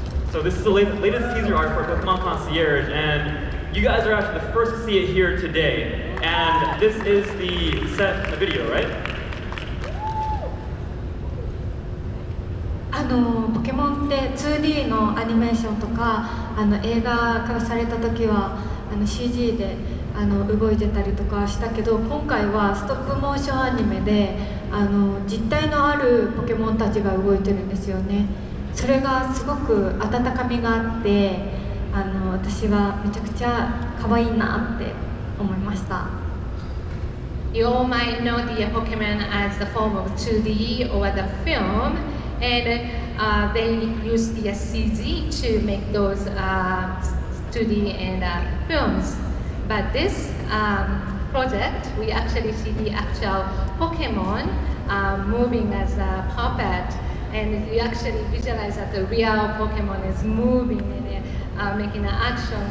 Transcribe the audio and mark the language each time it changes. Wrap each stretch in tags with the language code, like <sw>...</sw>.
<en>So this is the latest teaser art for Pokemon Concierge, and you guys are actually the first to see it here today. And this is the set in the video, right?</en> <ja>ポケモンって 2D のアニメーションとか映画化された時はCG で動いてたりとかしたけど、今回はストップモーションアニメで実体のあるポケモンたちが動いてるんですよね。それがすごく温かみがあって、私はめちゃくちゃ可愛いなって思いました。</ja> <en>You all might know the Pokemon as the form of 2D or the film, and they use the CG to make those 2D and films. But this project, we actually see the actual Pokemon moving as a puppet, and you actually visualize that the real Pokemon is moving and making an action.</en>